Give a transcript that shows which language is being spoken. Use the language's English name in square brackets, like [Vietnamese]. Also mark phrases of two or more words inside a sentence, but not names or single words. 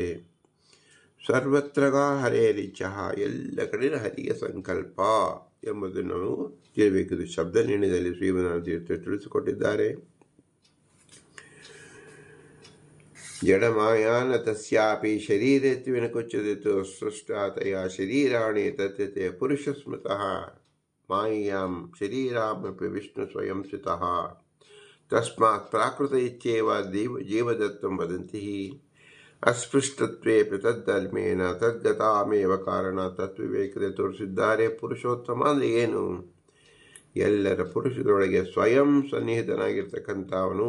[Sanskrit] ಸರ್ವತ್ರ ಹರೇರಿಚ್ಛ, [Kannada] ಎಲ್ಲ ಕಡೆ ಹರಿಯ ಸಂಕಲ್ಪ ಎಂಬುದನ್ನು ನಾವು ತಿಳಿಯಬೇಕು. ಶಬ್ದ ನಿರ್ಣಯದಲ್ಲಿ ಶ್ರೀಮನಾಥ ತೀರ್ಥ ತಿಳಿಸಿಕೊಟ್ಟಿದ್ದಾರೆ. [Sanskrit] ಜಡಮಾಯಾನ ತಸ್ಯಾಪಿ ಶರೀರೇತ್ವೇನ ಕುಚ್ಯತೆ ಸೃಷ್ಟಾತಯ ಶರೀರಾಣಿ ತತ್ಯತೆ ಪುರುಷ ಸ್ಮೃತಃ ಮಾಯಾಂ ಶರೀರಾಮಪಿ ವಿಷ್ಣು ಸ್ವಯಂ ಸ್ಥಿತಃ ತಸ್ಮಾತ್ ಪ್ರಾಕೃತ ಇಚ್ಛೇವ ಜೀವದತ್ತಂ ವದಂತಿ ಅಸ್ಪೃಷ್ಟತ್ವೇ ತದ್ದಲ್ಮೇನ ತದ್ಗತಾಮೇವ ಕಾರಣ ತತ್ವವಿವೇಕತೆ ತೋರಿಸಿದ್ದಾರೆ. [Kannada] ಪುರುಷೋತ್ತಮ ಅಂದರೆ ಏನು? ಎಲ್ಲರ ಪುರುಷದೊಳಗೆ ಸ್ವಯಂ ಸನ್ನಿಹಿತನಾಗಿರ್ತಕ್ಕಂಥವನು.